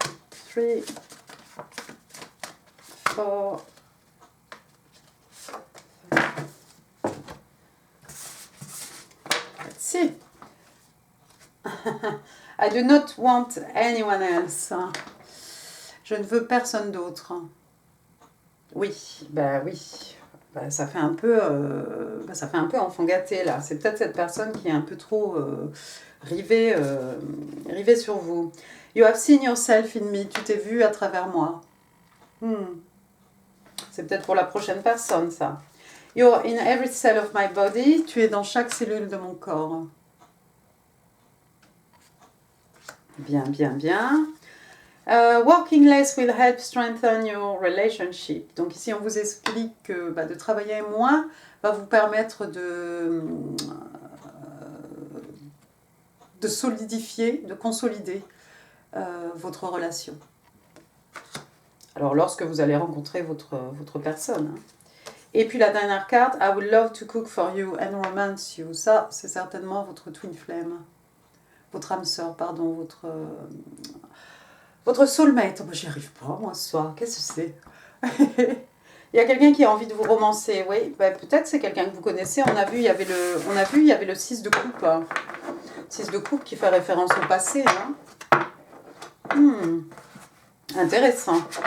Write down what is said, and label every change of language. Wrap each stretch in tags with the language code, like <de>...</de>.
<en>3, 4, 5. Let's see. I do not want anyone else.</en> <fr>Je ne veux personne d'autre. Oui, bah oui. Bah, ça fait un peu enfant gâté là. C'est peut-être cette personne qui est un peu trop rivée sur vous.</fr> <en>You have seen yourself in me.</en> <fr>Tu t'es vu à travers moi. C'est peut-être pour la prochaine personne ça.</fr> <en>You're in every cell of my body.</en> <fr>Tu es dans chaque cellule de mon corps. Bien, bien, bien.</fr> <en>Working less will help strengthen your relationship.</en> <fr>Donc ici, on vous explique que de travailler moins va vous permettre de solidifier, de consolider votre relation. Alors, lorsque vous allez rencontrer votre personne. Hein. Et puis la dernière carte,</fr> <en>I would love to cook for you and romance you.</en> <fr>Ça, c'est certainement votre twin flame. Votre âme sœur, pardon, votre soulmate. Oh, j'y arrive pas, moi, ce soir. Qu'est-ce que c'est? Il y a quelqu'un qui a envie de vous romancer, oui. Peut-être c'est quelqu'un que vous connaissez. On a vu, il y avait le 6 de coupe. 6 de coupe qui fait référence au passé. Hein. Intéressant.</fr>